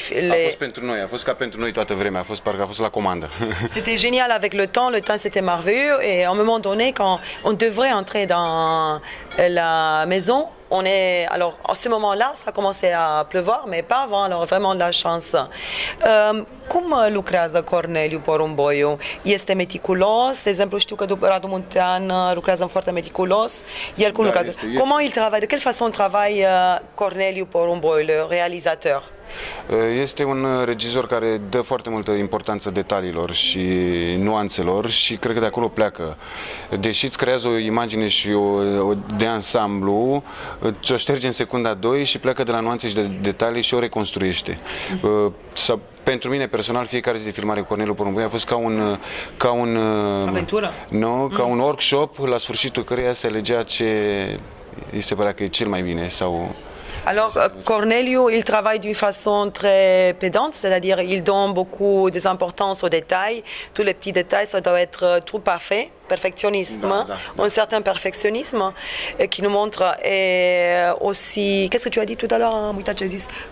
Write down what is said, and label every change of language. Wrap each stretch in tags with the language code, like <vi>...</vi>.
<ro>A fost pentru noi, a fost ca pentru noi toată vremea, parcă a fost la comandă.</ro> <fr>C'était génial avec le temps c'était merveilleux et à un moment donné quand on devrait entrer dans la maison, alors à ce moment-là, ça commençait à pleuvoir, mais pas avant, alors vraiment de la chance.</fr> <ro>Cum lucrează Corneliu Porumboiu? Este meticulos, de exemplu știu că Radu Muntean lucrează foarte meticulos. El cum lucrează?</ro> <fr>Comment il travaille? De quelle façon travaille Corneliu Porumboiu, le réalisateur?</fr> <ro>Este un regizor care dă foarte multă importanță detaliilor și nuanțelor și cred că de acolo pleacă. Deși îți creează o imagine și de ansamblu, ți-o șterge în secunda 2 și pleacă de la nuanțe și de detalii și o reconstruiește. Pentru mine personal, fiecare zi de filmare cu Corneliu Porumboiu a fost ca un aventură. Nu, ca un workshop la sfârșitul căreia se alegea ce îi se părea că e cel mai bine sau...</ro> <fr>Alors, Corneliu, il travaille d'une façon très pédante, c'est-à-dire il donne beaucoup d'importance aux détails. Tous les petits détails, ça doit être tout parfait, perfectionnisme, un certain perfectionnisme qui nous montre. Et aussi, qu'est-ce que tu as dit tout à l'heure?</fr> <ro>Am uitat ce ai zis.</ro>